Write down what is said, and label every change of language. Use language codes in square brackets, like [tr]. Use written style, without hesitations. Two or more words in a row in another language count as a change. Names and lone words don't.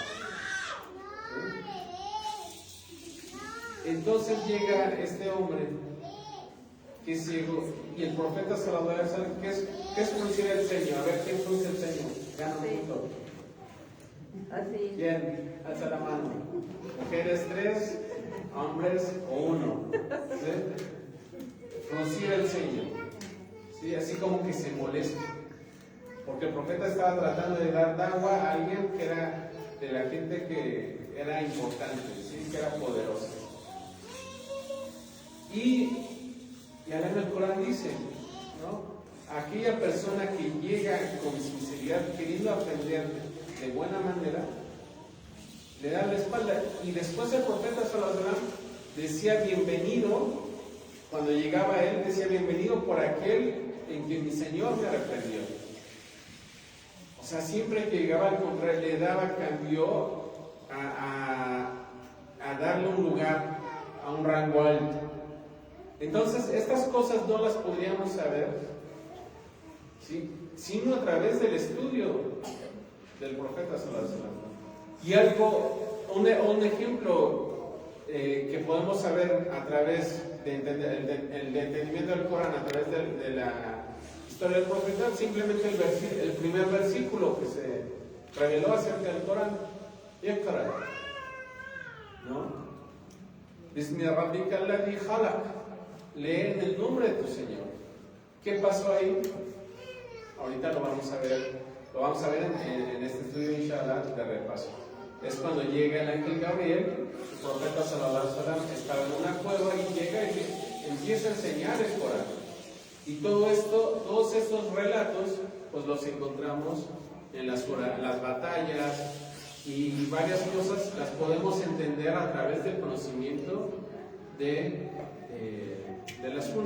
[es] Entonces llega este hombre que es ciego, y el profeta [ar] صلى الله عليه وسلم, [es] ¿qué es fruncir el ceño? A ver, ¿quién frunce el ceño? Gana un punto. Así. ¿Quién? Alza la mano. Mujeres 3, hombres 1. ¿Sí? Fruncir el ceño. ¿Sí? Así como que se molesta. Porque el profeta estaba tratando de dar agua a alguien que era de la gente que era importante, ¿sí? Que era poderosa. Y allá en el Corán dice, ¿no? Aquella persona que llega con sinceridad, queriendo aprender de buena manera, le da la espalda. Y después el profeta [ar] صلى الله عليه وسلم [es] decía bienvenido, cuando llegaba a él, decía bienvenido por aquel en que mi Señor me reprendió. O sea, siempre que llegaba al contrario, le daba cambio a darle un lugar, a un rango alto. Entonces, estas cosas no las podríamos saber, ¿sí?, sino a través del estudio del profeta [ar] صلى الله عليه وسلم. [es] Y un ejemplo que podemos saber a través del entendimiento del Corán, a través de la historia del profeta, simplemente el primer versículo que se reveló acerca del Corán, Iqra, ¿no? [ar] بسم ربك الذي خلق, [es] lee en el nombre de tu Señor. ¿Qué pasó ahí? Ahorita lo vamos a ver en este estudio, inshallah, de repaso. Es cuando llega el ángel Gabriel, el profeta [ar] صلى الله عليه وسلم [es] estaba en una cueva y llega y empieza a enseñar el Corán. Y todos estos relatos, pues los encontramos en las batallas, y varias cosas las podemos entender a través del conocimiento de la Sunna.